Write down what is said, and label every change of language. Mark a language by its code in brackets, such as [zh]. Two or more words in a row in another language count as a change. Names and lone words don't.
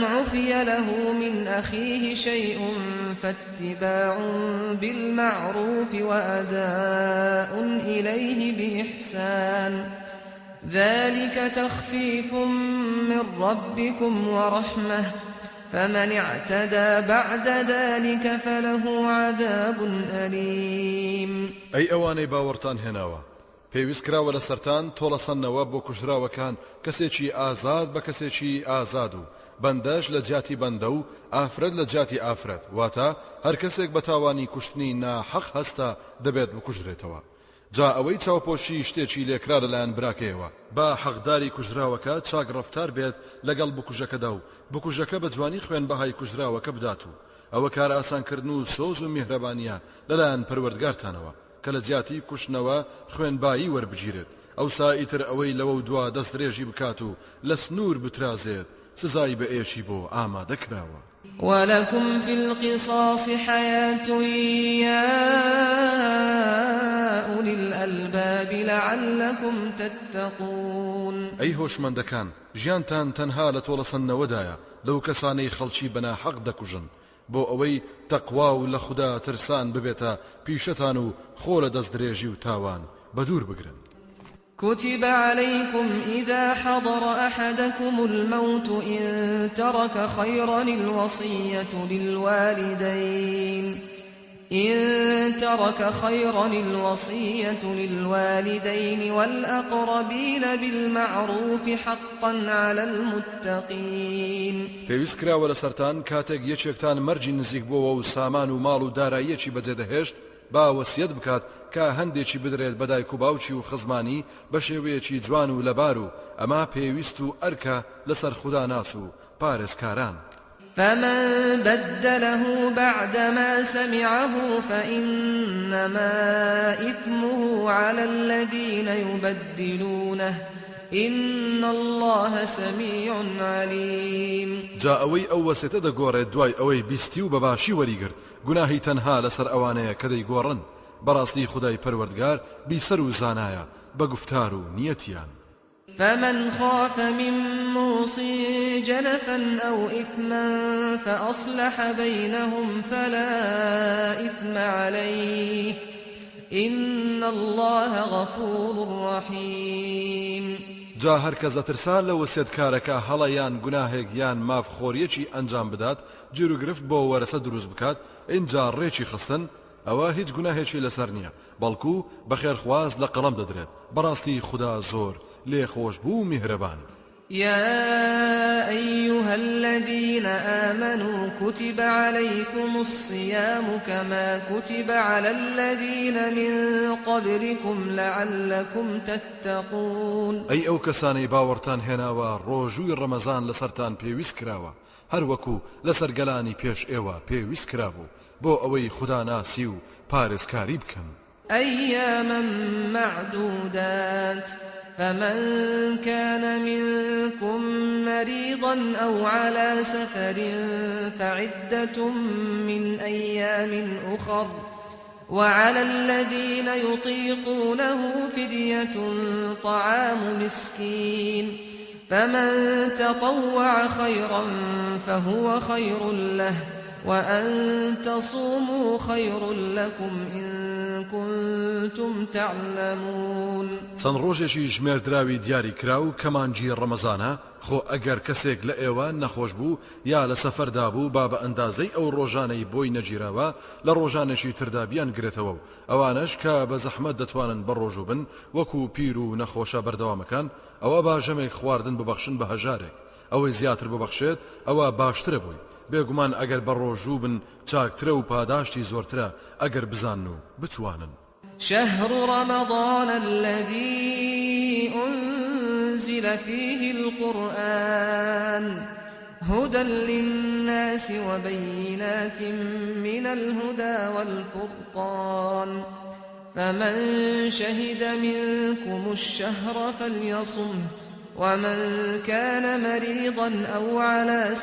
[ar] عفي له من أخيه شيء فاتباع بالمعروف وأداء إليه بإحسان، ذلك تخفيف من ربكم ورحمة، فمن اعتدى بعد ذلك فله عذاب أليم. [ckb] أي أواني باورتان هناوا پێویست کراوە لە سەرتان تۆڵەسەنەوە بۆ کوژراوەکان کەسێکی ئازاد بە کەسێکی ئازاد و بەندەش لە جیاتی بەندە و ئافرەت لە جیاتی ئافرەت، واتە هەر کەسێک بە تاوانی کوشتنی ناحەق هەستا دەبێت بکوژرێتەوە. جا ئەوەی چاوپۆشی شتێکی لێکرا لەلایەن براکەیەوە با حەقداری کوژراوەکە چاک ڕەفتار بێت لەگەڵ بکوژەکەدا و بکوژەکە بە جوانی خوێن بەهای کوژراوەکە بدات و ئەوە کار ئاسانکردن و سۆز و میهرەبانیە لەلایەن پەروەردگارتانەوە کە لە جیاتی کوشتنەوە خوێنبایی وەربگیرێت، ئەوسا ئیتر ئەوەی لەوە و دوا دەست درێژی بکات و لە سنوور بترازێت سزای بە ئێشی بۆ ئامادەکراوە. [ar] ولكم في القصاص حياة يا أولي الألباب لعلكم تتقون. [ckb] أي هۆشمەندەکان ژیانتان تەنها لە تۆڵەسەنەوەدایە لەو کەسانەی خەڵکی بەناحەق دەکوژن بۆ ئەوەی تەقوا و لە خوددا ترسان ببێتە پیشەتان و خۆ لە دەست درێژی و تاوان بەدوور بگرن. [ar] كتب عليكم إذا حضر أحدكم الموت إن ترك خيرا الوصية للوالدين والأقربين بالمعروف حقا على المتقين. [ckb] پێویست کراوە لە سەرتان کاتێک یەکێکتان مەرجی نزیک بووە و سامان و ماڵ و داراییەکی بەجێدەهێشت با وەسیەت بکات کە هەندێکی بدرێت بە دایک و باوکی و خزمانی بە شێوەیەکی جوان و لەبار و ئەمە پێویست و ئەرکە لەسەر خوددا ناس و پارێزکاران. [ar] فمن بدله بعدما سمعه فإنما إثمه على الذين يبدلونه إن الله سميع عليم. [ckb] جا ئەوەی ئەو وەسێتە دەگۆڕێت دوای ئەوەی بیستی و بەباشی وەریگرت گوناهی تەنها لەسەر ئەوانەیە کە دەیگۆڕن، بەڕاستی خودای پەروەردگار بیسەر و زانایە بە گفتار و نیەتیان. [ar] فمن خاف من موص جنفا أو إثما فأصلح بينهم فلا إثم عليه إن الله غفور رحيم. [ckb] جا هەر کەس دەترسان لە وەسێتکارەکە هەڵەیان گوناهێک یان مافخۆریەکی ئەنجام بدات گیر و گرفت بۆ وەرەسە دروست بکات، اینجا ڕێکی خستن ئەوە هیچ گوناهێکی لەسەر نییە، بەڵکو بەخێرخواز لە قەڵەم دەدرێت، بەڕاستی خوددا زۆر لێخۆش بوو میهرەبان. [ar] يا أيها الذين آمنوا كتب عليكم الصيام كما كتب على الذين من قبلكم لعلكم تتقون. [ckb] أي ئەو کەسانەی باوەڕتان هێناوە ڕۆژووی ڕەمەزان لەسەرتان پێویست کراوە هەر وەکو لەسەر گەلانی پێش ئێوە پێویست کراوە بۆ ئەوەی خوددا ناسی و پارێزکاری بکەن. [ar] أياما معدودات فمن كان منكم مريضا أو على سفر فعدة من أيام أخر وعلى الذين يطيقونه فدية طعام مسكين فمن تطوع خيرا فهو خير له وأن تصوموا خير لكم إن كنتم تعلمون. [ckb] چەند ڕۆژێکی ژمێر دراوی دیاری کراو کەمانجی ڕەمەزانە خۆ ئەگەر کەسێک لە ئێوە نەخۆش بوو یا لە سەفەردا بوو با بە ئەندازەی ئەو ڕۆژانەی بۆی نەگیراوە لە ڕۆژانێکی تردا بیان گرێتەوە و ئەوانش کە بە زەحمەت دەتوانن بەڕۆژوو بن وەکو پیر و نەخۆشە بەردەوامەکان ئەوە باژەمێک خواردن ببەخشن بە هەژارێک ئەوەی زیاتر ببەخشێت ئەوە باشترە بووی. بێگومان ئەگەر بەڕۆژوو بن چاکترە و پاداشتی زۆرترە ئەگەر بزان و بتوانن. [ar] شهر رمضان الذي أنزل فيه القرآن هدى للناس وبينات من الهدى والفرقان فمن شهد منكم الشهر فليصمه ومن كان مريضا أو على